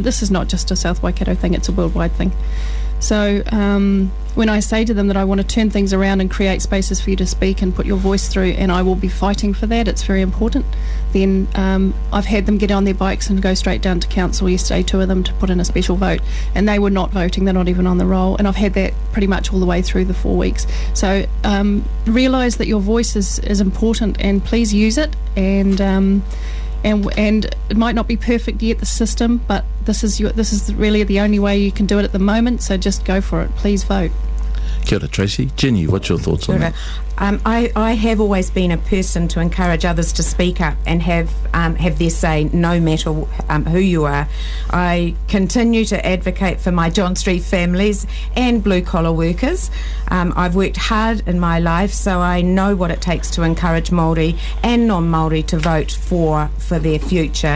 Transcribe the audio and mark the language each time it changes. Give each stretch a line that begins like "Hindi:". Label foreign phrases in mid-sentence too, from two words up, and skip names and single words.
English: This is not just a South Waikato thing, it's a worldwide thing. So when I say to them that I want to turn things around and create spaces for you to speak and put your voice through, and I will be fighting for that, it's very important, then I've had them get on their bikes and go straight down to council yesterday, 2 of them, to put in a special vote, and they were not voting, they're not even on the roll, and I've had that pretty much all the way through the 4 weeks. So realise that your voice is important, and please use it, and it might not be perfect yet, the system, but this is really the only way you can do it at the moment, so just go for it. Please vote.
Māori: Kia ora, Tracy.
English: Jenny, what's your thoughts on that? I have always been a person to encourage others to speak up and have their say, no matter who you are. I continue to advocate for my John Street families and blue-collar workers. I've worked hard in my life, so I know what it takes to encourage Māori and non-Māori to vote for their future.